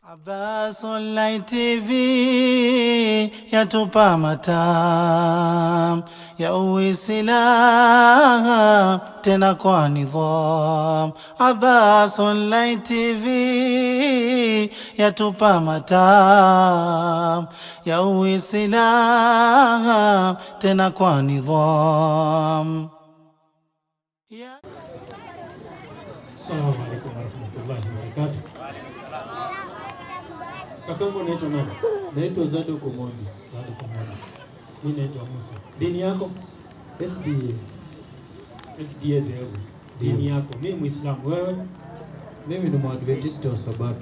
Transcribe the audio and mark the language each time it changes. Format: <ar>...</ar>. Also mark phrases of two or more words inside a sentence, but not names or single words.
<sw>Abbas Online TV yatupa matam ya Uislamu tena kwa nidham. Abbas Online TV yatupa matam ya Uislamu tena kwa nidham.</sw> <ar>السلام عليكم ورحمة الله وبركاته.</ar> <sw>Kakangu naitwa nani? Naitwa Zado Komondi. Zado Komondi. Mimi naitwa Musa. Dini yako? SDA. SDA dhehebu. Dini yako? Mimi Muislamu. Wewe? Mimi ni Mwadventista wa Sabato.</sw>